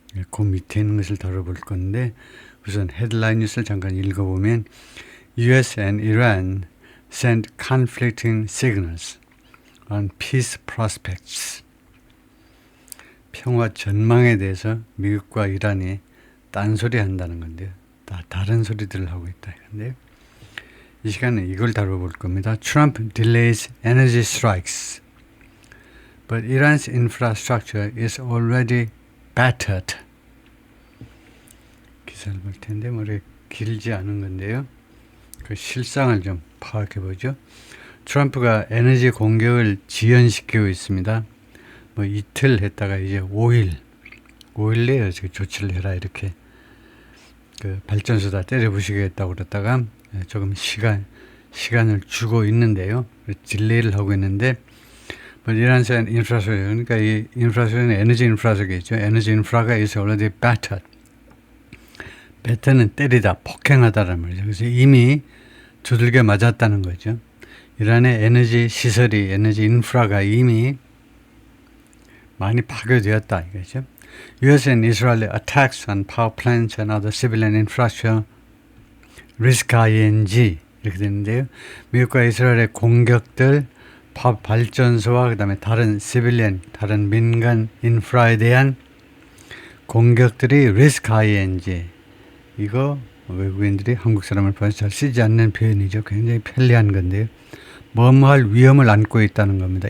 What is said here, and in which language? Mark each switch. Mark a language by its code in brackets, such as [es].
[ko] 그 밑에 있는 것을 다뤄볼 건데 우선 헤드라인 뉴스를 잠깐 읽어보면 [en] US and Iran send conflicting signals on peace prospects. [ko] 평화 전망에 대해서 미국과 이란이 딴소리 한다는 건데요. 다른 소리들을 하고 있다. 그런데요. 이 시간에 이걸 다뤄볼 겁니다. [en] Trump delays energy strikes, but Iran's infrastructure is already battered. [ko] 기사를 볼 텐데 머리 길지 않은 건데요. 그 실상을 좀 파악해 보죠. 트럼프가 에너지 공격을 지연시키고 있습니다. 뭐 이틀 했다가 이제 5일 내에 조치를 해라 이렇게 그 발전소 다 때려 부시겠다고 그랬다가 조금 시간을 주고 있는데요. 딜레이를 하고 있는데, 이란산 인프라스트럭처, 그러니까 이 인프라스트럭처는 에너지 인프라스트럭처겠죠. 에너지 인프라가 [en] is already battered. [ko] 배터는 때리다, 폭행하다라는 말이죠. 그래서 이미 두들겨 맞았다는 거죠. 이란의 에너지 시설이, 에너지 인프라가 이미 많이 파괴되었다 이거죠. [en] US and Israel attacks on power plants and other civilian infrastructure risk ING [ko] 이렇게 되는데요. 미국과 이스라엘의 공격들, 발전소와 그 다음에 다른 시빌리언, 다른 민간 인프라에 대한 공격들이 risk ING. 이거 외국인들이 한국 사람을 봐서 잘 쓰지 않는 표현이죠. 굉장히 편리한 건데요. 뭐뭐할 위험을 안고 있다는 겁니다.